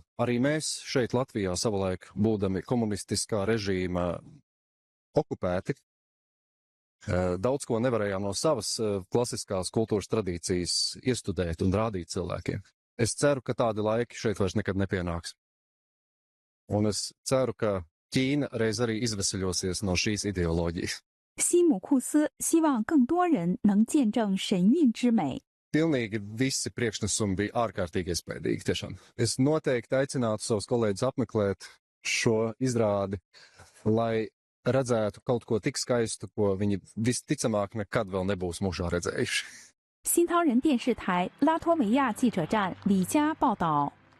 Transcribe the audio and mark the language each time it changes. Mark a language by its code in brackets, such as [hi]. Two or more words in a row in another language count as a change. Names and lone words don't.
[lv] Arī mēs šeit Latvijā savulaik, būdami komunistiskā režīma okupēti, daudz ko nevarējām no savas klasiskās kultūras tradīcijas iestudēt un rādīt cilvēkiem. Es ceru, ka tādi laiki šeit vairs nekad nepienāks. Un es ceru, ka Ķīna reiz arī izveseļosies no šīs ideoloģijas. [zh] 西姆库斯希望更多人能见证神韵之美。 [lv] Pilnīgi visi priekšnesumi bija ārkārtīgi iespaidīgi, tiešām. Es noteikti aicinātu savus kolēģus apmeklēt šo izrādi, lai redzētu kaut ko tik skaistu, ko viņi visticamāk nekad vēl nebūs mūžā redzējuši. [zh] 新唐人电视台拉脱维亚记者站里加报道。